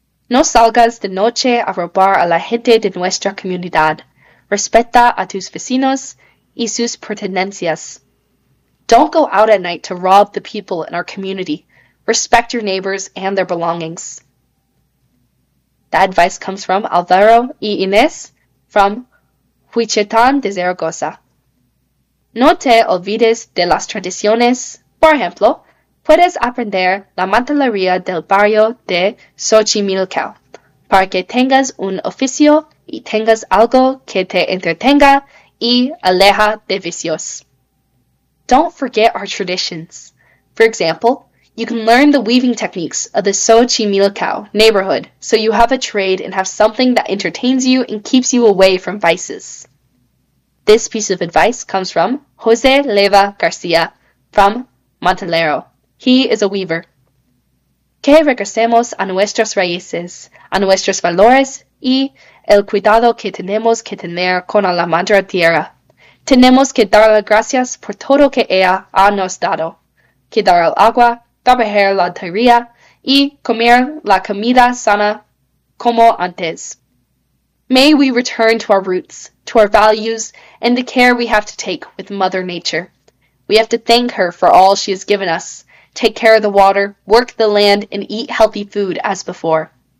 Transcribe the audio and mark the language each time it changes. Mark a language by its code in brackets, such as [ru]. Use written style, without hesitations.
[es] No salgas de noche a robar a la gente de nuestra comunidad. Respeta a tus vecinos y sus pertenencias. [en] Don't go out at night to rob the people in our community. Respect your neighbors and their belongings. That advice comes from Alvaro y Inés from Huichetan de Zaragoza. [es] No te olvides de las tradiciones. Por ejemplo, puedes aprender la mantelería del barrio de Xochimilco para que tengas un oficio y tengas algo que te entretenga y aleja de vicios. [en] Don't forget our traditions. For example, you can learn the weaving techniques of the Xochimilco neighborhood so you have a trade and have something that entertains you and keeps you away from vices. This piece of advice comes from Jose Leva Garcia from Montalero. He is a weaver. [es] Que regresemos a nuestras raíces, a nuestros valores y el cuidado que tenemos que tener con la madre tierra. Tenemos que darle gracias por todo que ella ha nos dado. Que dar el agua, trabajar la tierra y comer la comida sana como antes. [en] May we return to our roots, to our values, and the care we have to take with Mother Nature. We have to thank her for all she has given us, take care of the water, work the land, and eat healthy food as before.